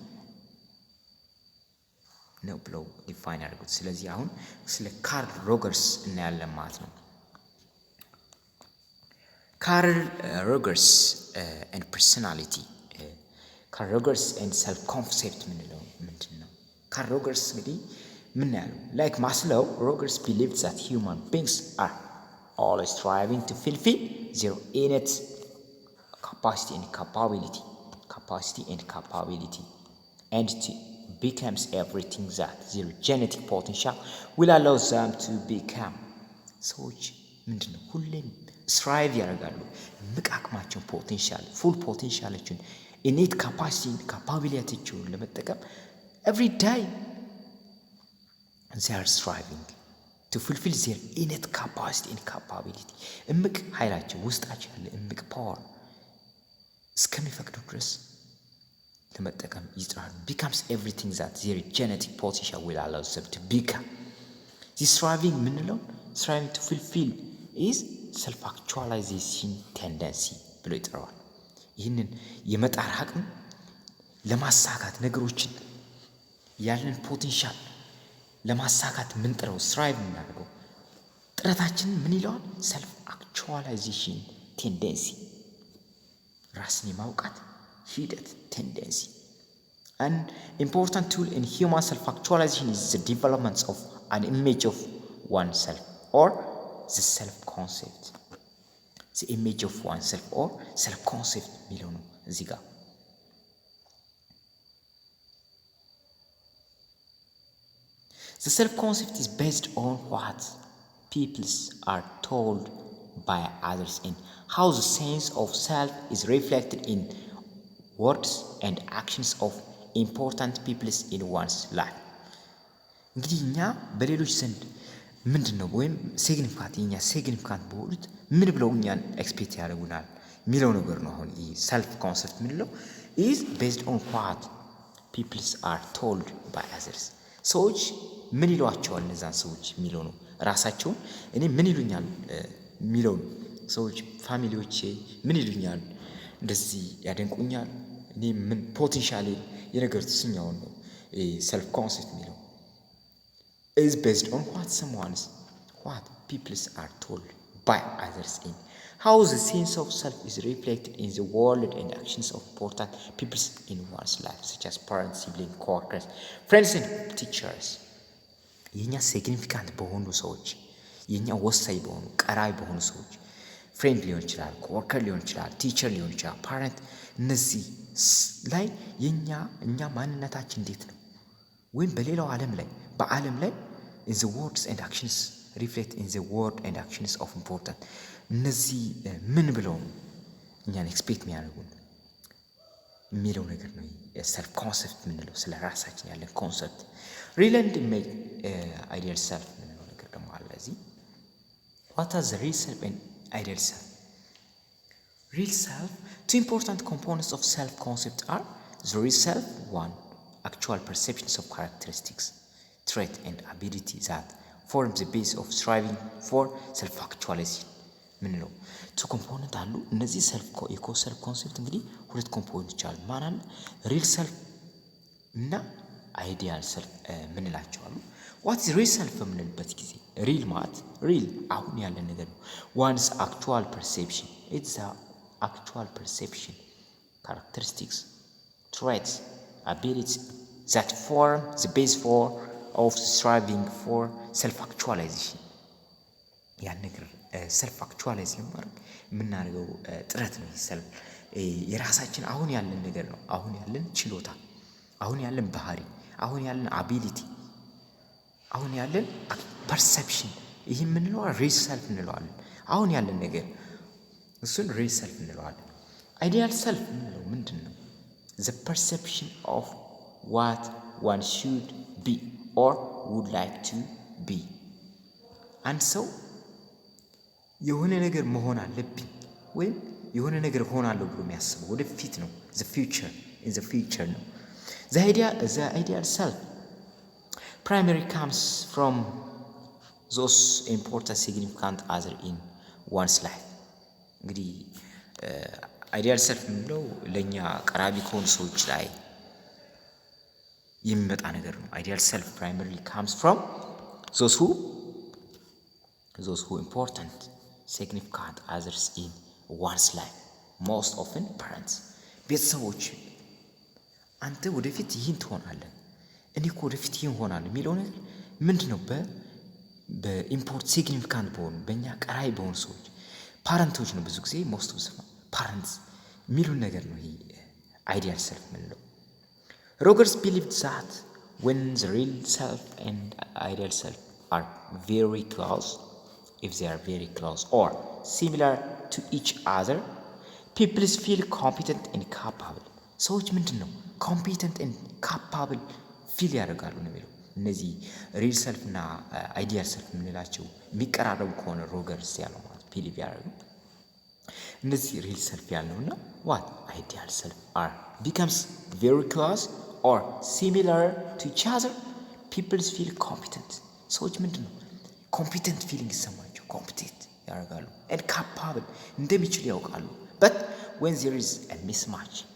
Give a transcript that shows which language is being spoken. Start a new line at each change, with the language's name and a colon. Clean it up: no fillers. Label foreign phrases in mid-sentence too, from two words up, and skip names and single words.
Amharic: ነው ብለው ዲፋይን ያደርጉት። ስለዚህ አሁን ስለ ካርል ሮገርስ እናያለን ማለት ነው። ካርል ሮገርስ
English: and personality
Amharic: ካርል ሮገርስ
English: and self concept
Amharic: ምንለው ምንድን ነው?
English: ካርል ሮገርስ
Amharic: እንግዲህ ምን ያለው
English: like Maslow Rogers believed that human beings are always striving to fulfill their innate capacity and capability and to becomes everything that their genetic potential will allow them to become.
Amharic: ሰዎች ምንድነው ሁሌም ስትራይቭ ያደርጋሉ ምቃቅማቸውን ፖቴንሻል ፉል ፖቴንሻላቸውን ኢኔት ካፓቢሊቲያቸውን ለመጠቀም
English: every day they are striving to fulfill their innate capacity and capability.
Amharic: እምቅ ኃይላቸው ውስጣቸው ያለ እምቅ ፓወር እስከሚፈቅዱ ድረስ ለመጠቀም ይጥራሉ።
English: becomes everything that their genetic potential will allow them to become. this striving
Amharic: ምንለው
English: striving to fulfill is self actualization tendency
Amharic: ብሎ ይጠራዋል። ይህንን የመጣር አቅም ለማሳካት ነገሮችን ያለን ፖቴንሻል ለማሳካት ምን ጥረው ስትራይቭ የምናደርገው ጥረታችን ምን ይለዋል?
English: self actualization tendency
Amharic: ራስን የማውቃት ሂደት
English: ቴንደንሲ። an important tool in human self actualization is the development of an image of oneself or the self concept. the image of oneself or self concept
Amharic: የሚለው ነው እዚህ ጋር።
English: The self-concept is based on what people are told by others and how the sense of self is reflected in words and actions of important people in one's life.
Amharic: እንግዲህ እኛ በሌሎች ዘንድ ምንድነው ወይም ሲግኒፊካንት በሆኑት ምን ብለው እኛን ኤክስፔክት ያደርጉናል የሚለው ነገር ነው። አሁን ይህ
English: self concept
Amharic: ምንለው
English: is based on what people are told by others.
Amharic: ሰዎች ምን ይሏቸዋል እነዛን ሰዎች የሚለው ነው። ራሳቸውን እኔ ምን ይሉኛል የሚለው ነው። ሰዎች ፋሚሊዎቼ ምን ይሉኛል፣ እንደዚህ ያደንቁኛል፣ እኔ ምን ፖቴንሻል የነገር ትስኛውን ነው ሰልፍ ኮንሰፕት የሚለው
English: is based on what people are told by others in how the sense of self is reflected in the world and actions of important people in one's life such as parents, siblings, co-workers, friends and teachers.
Amharic: የኛ ሲግኒፊካንት በሆኑ ሰዎች የኛ ወሳኝ በሆኑ ቀራይ በሆኑ ሰዎች ፍሬንድ ሊሆን ይችላል፣ ኮወርከር ሊሆን ይችላል፣ ቲቸር ሊሆን ይችላል፣ ፓረንት እነዚህ ላይ እኛ ማንነታችን እንዴት ነው ወይም በሌላው በዓለም ላይ
English: in the words and actions reflect in the word and actions of important
Amharic: እነዚህ ምን ብለው እኛን ኤክስፔክት የሚያደርጉን የሚለው ነገር ነው።
English: self concept
Amharic: የምንለው ስለ ራሳችን ያለን ኮንሰፕት።
English: real and ideal self
Amharic: የምንለው ነገር ደግሞ አለ እዚህ።
English: what are the real self and ideal self? real self two important components of self concept are the real self, one, actual perceptions of characteristics, trait and ability that form the base of striving for self actualization ምንለው two component
Amharic: አሉ። እነዚህ
English: self concept
Amharic: እንግዲህ ሁለት ኮምፖነንቶች አሉ። ማን አለ?
English: real self እና ideal self
Amharic: ምንላቸው አሉ።
English: what is real self
Amharic: በምንልበት ጊዜ
English: ሪል ማለት ሪል
Amharic: አሁን ያለ ነገር ነው።
English: ones actual perception it's actual perception, characteristics, traits, abilities that form the base of striving for self-actualization.
Amharic: ያን ነገር
English: self actualize
Amharic: ለማድረግ የምናደርገው ጥረት ነው። ሰልፍ የራሳችን አሁን ያለን ነገር ነው። አሁን ያለን ችሎታ፣ አሁን ያለን ባህሪ፣ አሁን ያለን አቢሊቲ፣ አሁን ያለን ፐርሰፕሽን፣ ይህ የምንለው
English: real self
Amharic: እንለዋለን። አሁን ያለን ነገር እሱን
English: real self
Amharic: እንለዋለን።
English: ideal self
Amharic: የምንለው ምንድን ነው?
English: the perception of what one should be or would like to be።
Amharic: አንድ ሰው የሆነ ነገር መሆን አለብኝ ወይም የሆነ ነገር ሆናለሁ ብሎ የሚያስበው ወደፊት ነው።
English: the future
Amharic: ነው።
English: the ideal self primarily comes from those important significant other in one's life።
Amharic: እንግዲህ
English: ideal self
Amharic: የምንለው ለእኛ ቀራቢ ከሆኑ ሰዎች ላይ የሚመጣ ነገር ነው።
English: ideal self primarily comes from those who important significant others in one's life, most often parents።
Amharic: ቤተሰቦች አንተ ወደፊት ይህን ትሆናለህ፣ እኔ እኮ ወደፊት ይህን ሆናለሁ የሚለው ነገር ምንድን ነው? በኢምፖርት ሲግኒፊካንት በሆኑ በእኛ ቀራቢ በሆኑ ሰዎች ፓረንቶች ነው። ብዙ ጊዜ
English: most of parents
Amharic: የሚሉን ነገር ነው። ይሄ
English: ideal self
Amharic: የምንለው። ሮገርስ
English: believed that when the real self and ideal self are very close, if they are very close or similar to each other, people feel competent and capable።
Amharic: ሰዎች ምንድን ነው
English: competent and capable
Amharic: ፊል ያደርጋሉ ነው የሚለው። እነዚህ
English: real self
Amharic: እና
English: ideal self
Amharic: የምንላቸው የሚቀራረቡ ከሆነ ሮገርስ ያለው ማለት ቢሊቭ ያደርጉ እነዚህ
English: real self
Amharic: ያለውና
English: what ideal self are becomes very close or similar to each other, people feel competent።
Amharic: ሰዎች ምንድን ነው
English: competent feeling
Amharic: ይሰማቸው competent ያደርጋሉ
English: and capable
Amharic: እንደሚችሉ ያውቃሉ።
English: but when there is a mismatch